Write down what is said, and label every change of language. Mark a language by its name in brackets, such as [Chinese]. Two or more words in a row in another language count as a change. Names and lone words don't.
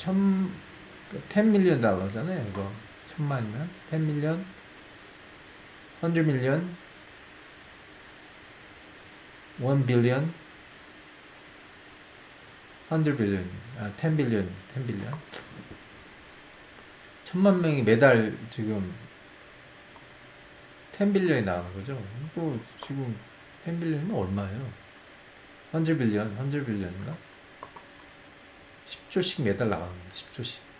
[English] $10 million [Korean] 이거 1000만이면 [English] 10 million 100 million, 1 billion, 100 billion, 10 billion, 10 billion. [Korean] 1000만 명이 매달 지금 10 빌리언이 나가는 거죠. 뭐 지금 10 빌리언이면 얼마예요? 100 빌리언, 100 빌리언인가? 10조씩 매달 나가는 거예요. 10조씩.